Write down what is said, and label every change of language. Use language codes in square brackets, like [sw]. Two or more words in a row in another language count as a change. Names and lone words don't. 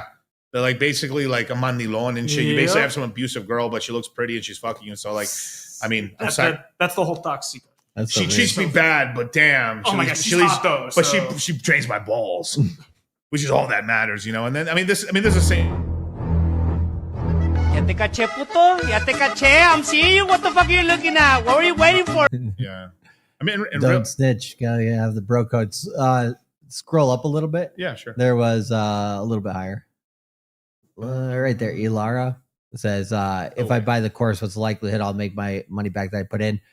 [en] They're like basically like a mandilon and shit. You basically have some abusive girl, but she looks pretty and she's fucking you. So like, I mean, that's the whole Toxica. She treats me bad, but damn. Oh my God, she's hot though. But she drains my balls, which is all that matters, And then this is the same. [es] Ya te caché, puto. Ya te caché. [en] I'm seeing you. What the fuck are you looking at? What were you waiting for? Yeah. I mean, don't snitch. Gotta have the bro codes. Scroll up a little bit. Yeah, sure. There was a little bit higher. Right there, Elara says, if I buy the course, what's the likelihood I'll make my money back that I put in?